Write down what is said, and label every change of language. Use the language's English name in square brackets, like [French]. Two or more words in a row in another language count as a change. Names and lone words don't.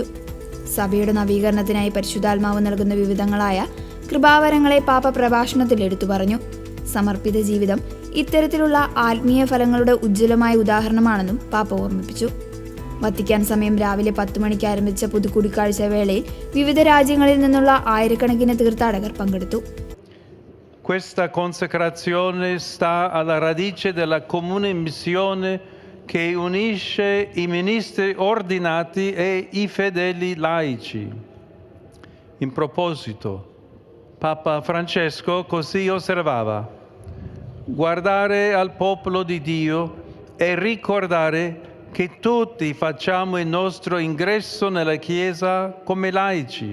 [Malayalam] സഭയുടെ നവീകരണത്തിനായി പരിശുദ്ധാത്മാവ് നൽകുന്ന വിവിധങ്ങളായ കൃപാവരങ്ങളെ പാപ്പ പ്രഭാഷണത്തിൽ എടുത്തു പറഞ്ഞു. സമർപ്പിത ജീവിതം ഇത്തരത്തിലുള്ള ആത്മീയ ഫലങ്ങളുടെ ഉജ്ജ്വലമായ ഉദാഹരണമാണെന്നും പാപ്പ ഓർമ്മിപ്പിച്ചു. വത്തിക്കാൻ സമയം രാവിലെ 10 മണിക്ക് ആരംഭിച്ച പൊതുകൂടിക്കാഴ്ച വേളയിൽ വിവിധ രാജ്യങ്ങളിൽ നിന്നുള്ള ആയിരക്കണക്കിന് തീർത്ഥാടകർ പങ്കെടുത്തു. [Italian] Questa consacrazione sta alla radice della comune missione che unisce i ministri ordinati e i fedeli laici. In proposito, Papa Francesco così osservava: guardare al popolo di Dio e ricordare che tutti facciamo il nostro ingresso nella Chiesa come laici.